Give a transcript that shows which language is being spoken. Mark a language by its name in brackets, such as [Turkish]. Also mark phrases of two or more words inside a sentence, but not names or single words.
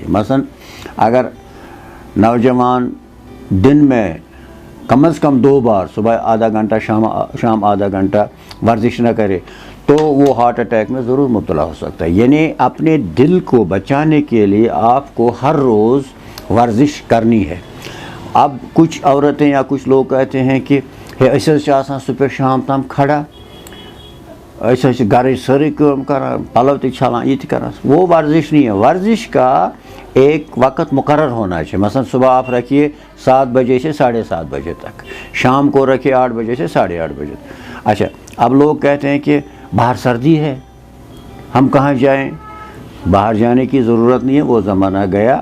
[Urdu] مثلا اگر نوجوان دن میں کم از کم 2 بار، صبح آدھا گھنٹہ، شام آدھا گھنٹہ ورزش نہ کرے تو وہ [English] heart attack [Urdu] میں ضرور مبتلا ہو سکتا ہے۔ یعنی اپنے دل کو بچانے کے لیے آپ کو ہر روز ورزش کرنی ہے۔ اب کچھ عورتیں یا کچھ لوگ کہتے ہیں کہ ایسے صبح شام [Kashmiri] تام کھڑا، ایسے گھر ساری کام کران، پلو تہ چھلان، یہ تہ کران، [Urdu] وہ ورزش نہیں ہے۔ ورزش کا ایک وقت مقرر ہونا چاہیے۔ مثلا صبح آپ رکھیے 7 بجے سے 7:30 بجے تک، شام کو رکھیے 8 بجے سے 8:30 بجے تک۔ اچھا، اب لوگ کہتے ہیں کہ باہر سردی ہے، ہم کہاں جائیں؟ باہر جانے کی ضرورت نہیں ہے، وہ زمانہ گیا۔